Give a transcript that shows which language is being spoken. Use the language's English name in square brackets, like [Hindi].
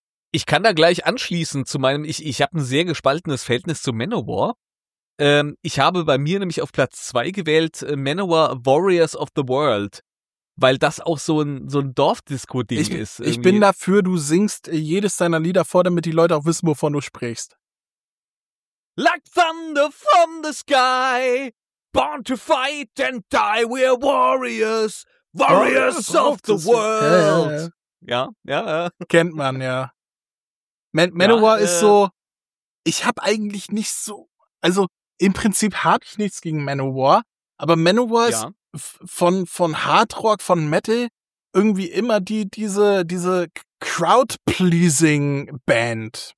[German] Ich kann da gleich anschließen zu meinem, ich habe ein sehr gespaltenes Verhältnis zu Manowar. Ich habe bei mir nämlich auf Platz 2 gewählt Manowar Warriors of the World, weil das auch so ein Dorfdisco-Ding ist. Irgendwie. Ich bin dafür, du singst jedes deiner Lieder vor, damit die Leute auch wissen, wovon du sprichst. [English] Like thunder from the sky, born to fight and die, we're warriors, warriors of the world. [German] Ja. Kennt man, ja. Manowar ist so, ich habe eigentlich nicht so, also im Prinzip habe ich nichts gegen Manowar, aber Manowar ist von Hardrock, von Metal irgendwie immer diese Crowd-Pleasing-Band.